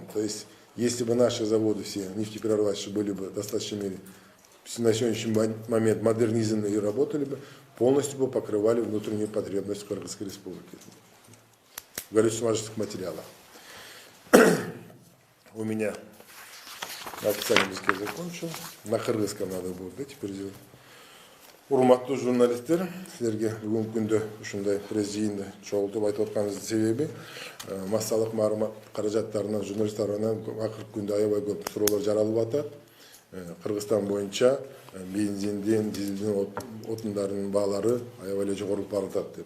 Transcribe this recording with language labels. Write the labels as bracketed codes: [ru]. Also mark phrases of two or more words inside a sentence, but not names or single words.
[ru] То есть если бы наши заводы все нефтеперерабатывающие были бы достаточно на сегодняшний момент модернизированы и работали бы, полностью бы покрывали внутреннюю потребность Кыргызской республики в горюче-смазочных материалах. У меня на официальном языке закончил. На кыргызском надо будет, да, теперь сделать. [ky] Урматтуу журналисттер, силерге бүгүнкү күндө ушундай пресс жыйынды чогултуп айтып атканыбыздын себеби массалык маалымат каражаттарынан журналисттер тарабынан акыркы күндө аябай көп суроолор жаралып атат. Кыргызстан боюнча бензиндин, дизелдин отундарынын баалары аябай эле жогорулуп баратат деп.